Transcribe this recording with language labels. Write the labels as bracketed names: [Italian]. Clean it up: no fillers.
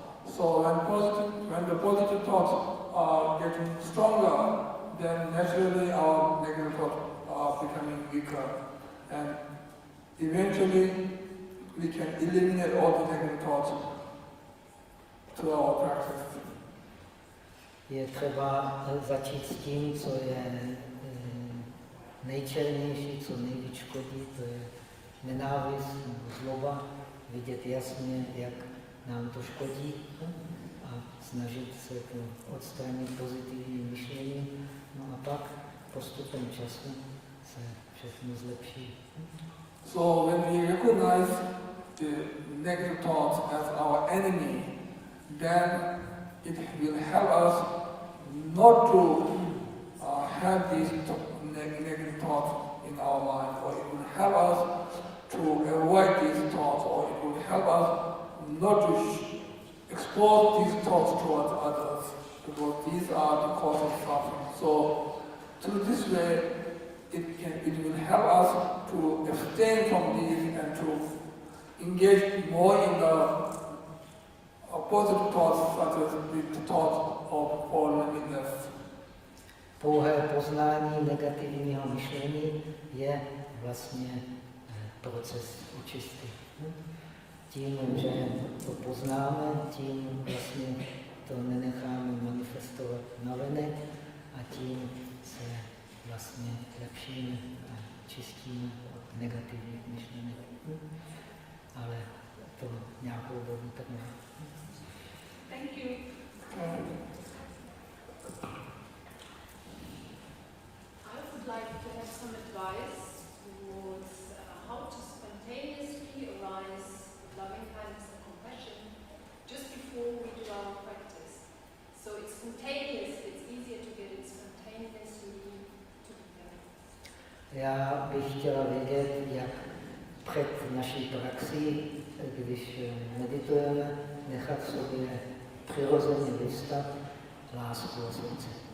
[English] So when the positive thoughts are getting stronger, then naturally our negative thoughts are becoming weaker. And eventually we can eliminate all the negative thoughts through our practice. [Czech] Je třeba začít s tím, co je nejčernější, co nejvíc škodí, to je nenávist nebo zloba, vidět jasně, jak nám to škodí a snažit se to odstranit pozitivním myšlením. No a pak postupem času se všechno zlepší. [English] So when we recognize the negative thoughts as our enemy, then it will help us not to have these negative thoughts in our mind, or it will help us to avoid these thoughts, or it will help us not to expose these thoughts towards others, because these are the cause of suffering. So through this way, it will help us to abstain from these and to engage more in the positive thoughts, such as the thoughts of all-limingness. [Czech] Pouhé poznání negativního myšlení je vlastně proces očisty. Tím, že to poznáme, tím vlastně to nenecháme manifestovat navenek a tím se vlastně lepšíme a čistíme od negativních myšlenek. Ale to nějakou dobu trvá. [English] Thank you. I would like to have some advice towards how to spontaneously arise loving kindness and compassion just before we do our practice. So it's spontaneous, it's easier to get it spontaneously to be there. [Czech] Já bych chtěla vědět, jak před naší praxí, když meditujeme, nechat v sobě přirozeně vystat lásku a srdce.